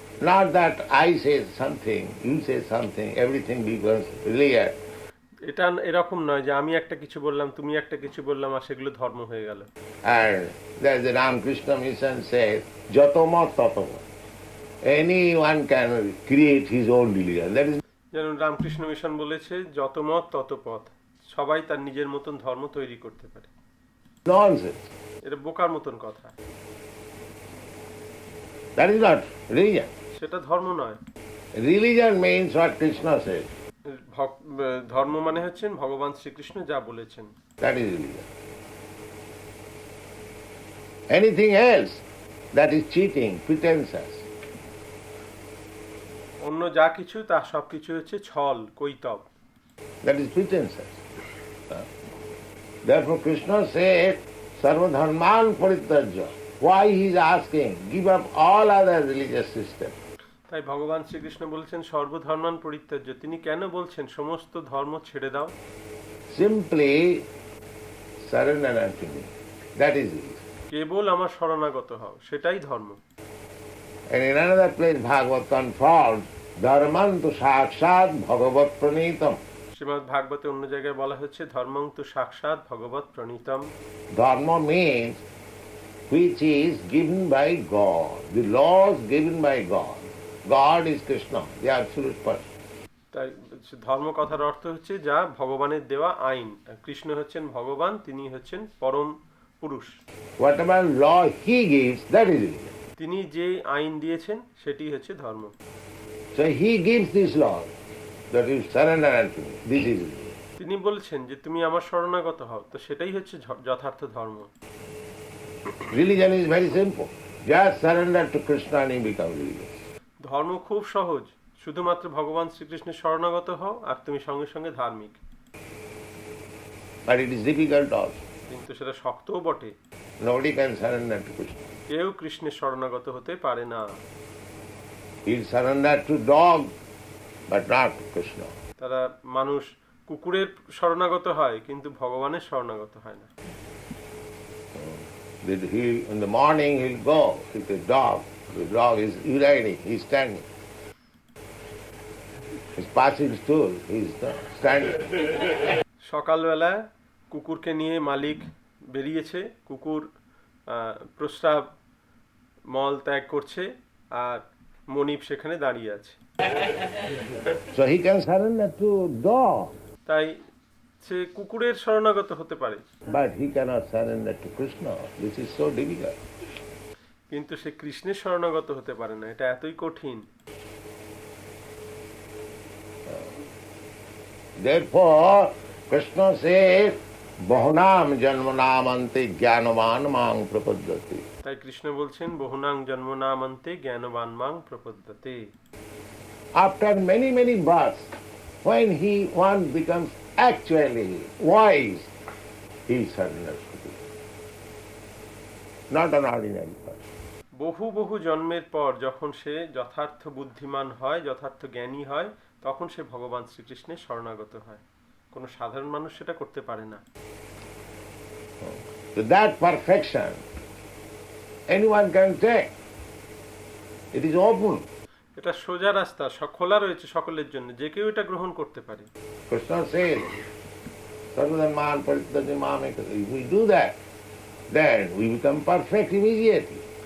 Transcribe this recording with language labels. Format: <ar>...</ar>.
<en>Not that I say something, you say something, everything becomes religion.</en> <bn>এটা এরকম নয় যে আমি একটা কিছু বললাম, তুমি একটা কিছু বললাম, আর সেগুলো ধর্ম হয়ে গেল।</bn> <en>And there's the Ramakrishna mission says, Jatoma Tatoma. Anyone can create his own religion. That is</en> <bn>যেমন রামকৃষ্ণ মিশন বলেছে, যত মত তত পথ, সবাই তার নিজের মতন ধর্ম তৈরি করতে পারে।</bn> <en>nonsense.</en> <bn>এটা বোকার মতন কথা।</bn> <en>That is not religion.</en> <bn>সেটা ধর্ম নয়।</bn> <en>Religion means what Krishna says.</en> <bn>ধর্ম মানে হচ্ছেন ভগবান শ্রীকৃষ্ণ যা বলেছেন।</bn> <en>That is religion. Anything else, that is cheating, pretenses.</en> <bn>অন্য যা কিছু তা সব কিছু হচ্ছে ছল, Kaitabha.</bn> <en>That is pretenses. Therefore Krishna said,</en> <sa>Sarva dharman parityajya.</sa> <en>Why he is asking? Give up all other religious systems.</en> <bn>তাই ভগবান শ্রীকৃষ্ণ বলছেন</bn> <sa>সর্বধর্মান পরিত্যাজ্য।</sa> <bn>তিনি কেন বলছেন সমস্ত ধর্ম ছেড়ে দাও?</bn> <en>Simply surrender unto me. That is it.</en> <bn>কেবল আমার শরণাগত হও, সেটাই ধর্ম।</bn> <en>And in another place Bhagavad confirms,</en> <sa>Dharmantu sakshat bhagavat pranitam.</sa> <bn>Shrimad ভাগবতে অন্য জায়গায় বলা হচ্ছে</bn> <sa>ধর্মং তু সাক্ষাৎ ভগবৎ প্রণীতম।</sa> <en>Dharma means which is given by God. The laws given by God. God is Krishna, the absolute person.</en> <bn>তাই ধর্ম কথার অর্থ হচ্ছে যা ভগবানের দেওয়া আইন। কৃষ্ণ হচ্ছেন ভগবান, তিনি হচ্ছেন পরম পুরুষ।</bn> <en>Whatever law he gives, that is religion.</en> <bn>তিনি যে আইন দিয়েছেন সেটি হচ্ছে ধর্ম।</bn> <en>So he gives this law that you surrender unto me. This is religion.</en> <bn>তিনি বলছেন যে তুমি আমার শরণাগত হও, তো সেটাই হচ্ছে যথার্থ ধর্ম।</bn> <en>Religion is very simple. Just surrender to Krishna and you become religious.</en> <bn>ধর্ম খুব সহজ, শুধুমাত্র ভগবান শ্রীকৃষ্ণের শরণাগত হও আর তুমি সঙ্গে সঙ্গে ধার্মিক।</bn> <en>But it is difficult also.</en> <bn>কিন্তু সেটা শক্তও বটে।</bn> <en>Nobody can surrender to Krishna.</en> <bn>কেউ কৃষ্ণের শরণাগত হতে পারে না।</bn> <en>He'll surrender to dog, but not to Krishna.</en> <bn>তারা মানুষ কুকুরের শরণাগত হয় কিন্তু ভগবানের শরণাগত হয় না।</bn> <en>In the morning he'll go with the dog. The dog is urinating, he's standing. He's passing stool, he's standing.</en> <bn>সকালবেলা কুকুরকে নিয়ে মালিক বেরিয়েছে, কুকুর প্রস্রাব মল ত্যাগ করছে আর মনিব সেখানে দাঁড়িয়ে আছে।</bn> <en>So he can surrender to dog.</en> <bn>তাই সে কুকুরের শরণাগত হতে পারে,</bn> <en>But he cannot surrender to Krishna. This is so difficult.</en> <bn>কিন্তু সে কৃষ্ণের শরণাগত হতে পারে না, এটা এতই কঠিন।</bn> <en>Therefore, Krishna says,</en> <sa>Bahunam janmanamante jnanavan mang prapadyate.</sa> <bn>তাই কৃষ্ণ বলছেন</bn> <sa>বহুনাং জন্মনামন্তে জ্ঞানবান মাং প্রপদ্যতে।</sa> <en>After many, many births, when one becomes actually wise, he surrenders to Krishna. Not an ordinary person.</en> <bn>বহু বহু জন্মের পর যখন সে যথার্থ বুদ্ধিমান হয়, যথার্থ জ্ঞানী হয়, তখন সে ভগবান শ্রীকৃষ্ণের শরণাগত হয়। কোনো সাধারণ মানুষ সেটা করতে পারে না।</bn> <en>So that perfection, anyone can take. It is open.</en> <bn>এটা সোজা রাস্তা, খোলা রয়েছে সকলের জন্য, যে কেউ এটা গ্রহণ করতে পারে।</bn> <en>Krishna says,</en> <sa>Sarvadharman parityajya mamekam.</sa> <en>If we do that, then we become perfect immediately.</en>